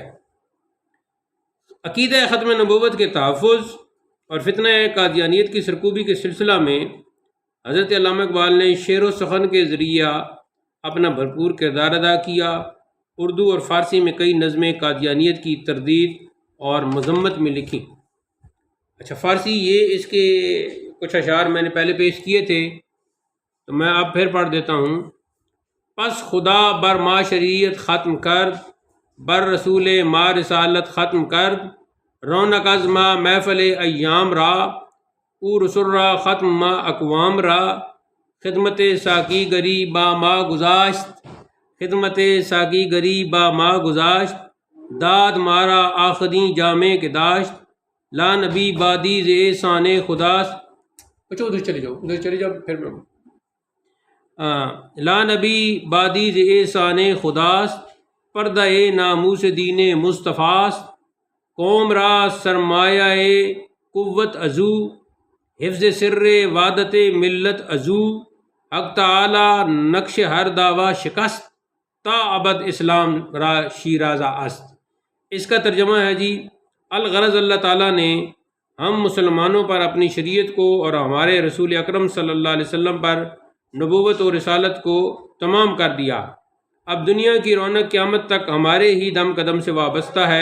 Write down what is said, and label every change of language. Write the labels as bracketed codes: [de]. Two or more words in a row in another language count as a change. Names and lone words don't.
[ur] عقیدہ ختم نبوت کے تحفظ اور فتنہ قادیانیت کی سرکوبی کے سلسلہ میں حضرت علامہ اقبال نے شعر و سخن کے ذریعہ اپنا بھرپور کردار ادا کیا۔ اردو اور فارسی میں کئی نظمیں قادیانیت کی تردید اور مذمت میں لکھی۔ اچھا، فارسی یہ اس کے کچھ اشعار میں نے پہلے پیش کیے تھے، تو میں اب پھر پڑھ دیتا ہوں۔ [fa] پس خدا بر ما شریعت ختم کرد، بر رسول ما رسالت ختم کرد، رونق از ما محفل ایام را، او رسول را ختم ما اقوام را، خدمت ساقی گری با ما گذاشت، خدمت ساقی گری با ما گذاشت، داد مارا آخدیں جامع کے داشت، [ar] لا نبی بادی [fa] ز احسان خداست۔ [ur] اچھا ادھر چلے جاؤ پھر میں [ar] لا نبی بادی [fa] ز احسان خداست، پردہ ناموس دین مصطفیٰست، قوم را سرمایہ قوت ازو، حفظ سر وعدت ملت ازو، حق تعالی نقش ہر دعویٰ شکست، تا ابد اسلام را شیرازہ است۔ [ur] اس کا ترجمہ ہے جی، الغرض اللہ تعالیٰ نے ہم مسلمانوں پر اپنی شریعت کو اور ہمارے رسول اکرم صلی اللہ علیہ وسلم پر نبوت و رسالت کو تمام کر دیا۔ اب دنیا کی رونق قیامت تک ہمارے ہی دم قدم سے وابستہ ہے۔